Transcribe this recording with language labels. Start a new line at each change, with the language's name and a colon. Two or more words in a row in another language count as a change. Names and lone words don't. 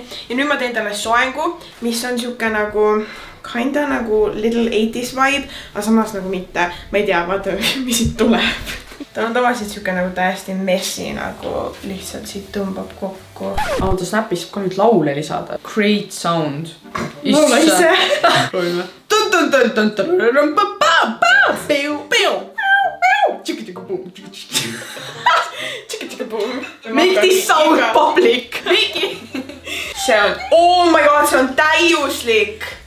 Estonian: Ja nüüd ma teen talle soengu, mis on siuke nagu kinda nagu
English: little 80s vibe,
Estonian: aga samas nagu mitte. Ma ei tea, vaata, mis siit tuleb. Ta on tavaliselt siuke nagu täiesti messi, nagu lihtsalt siit tõmbab kokku. Ta snapis ka nüüd laule lisada.
English: Great sound.
Estonian: Laula ise.
English: Make this sound public.
Estonian: See on,
English: oh my god,
Estonian: see on täiuslik.